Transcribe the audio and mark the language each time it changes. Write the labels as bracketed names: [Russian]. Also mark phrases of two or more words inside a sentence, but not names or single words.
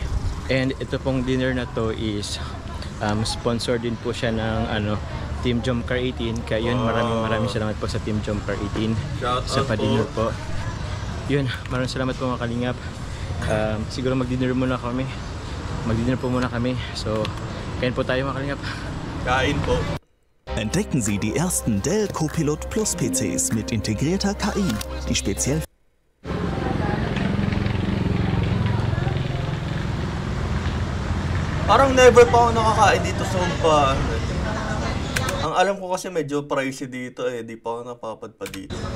[Filipino] And ito pong dinner na to is sponsor din po siya ng Team Jomcar 18. Kaya yun, maraming salamat po sa Team Jomcar 18 Shout sa out pa-dinner po. po. Yun, maraming salamat po mga Kalingap. Siguro mag-dinner muna kami. Mag-dinner po muna kami. So, kain po tayo mga Kalingap. Kain po. [German] Entdecken Sie die ersten Dell Copilot Plus PCs mit integrierter KI, die speziell [Filipino] Parang never pa ako nakakain dito sa Hugpaan. Ang alam ko kasi medyo pricey dito eh. Di pa ako napapadpa dito.